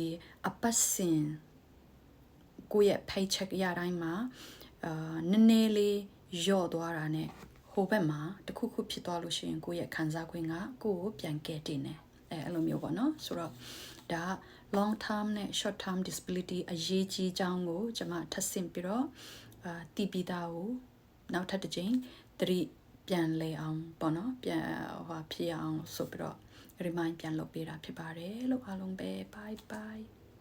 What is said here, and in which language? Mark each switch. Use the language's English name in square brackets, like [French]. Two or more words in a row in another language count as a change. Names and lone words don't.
[Burmese] အပတ်စဉ်ကိုယ့်ရဲ့ paycheck ရတိုင်းမှာနည်းနည်းလေးယော့သွားတာနဲ့ဟိုဘက်မှာတ ခုခုဖြစ်သွားလို့ရှိရင်ကိုယ့်ရဲ့ခံစား권ကကိုယ့်ကိုပြန်ကယ်တင်တယ်အဲ့လိုမျိုးပေါ့နော်ဆိုတော့ဒါ [English] long term [Burmese] နဲ့ [English] short term disability [Burmese] အရေးကြီးကြောင်းကိုကျွန်မထပ်ဆင့်ပြီးတော့တီးပြီးသားကိုနောက်ထပ်တစ်ချိန်သတိပြန်လဲအောင်ပေါ့နော်ပြန်ဖြစ်အောင်ဆိုပြီးတော့ remind ပြန်လုပ်ပေးတာဖြစ်ပါတယ်လို့အားလုံးပဲ [English] bye bye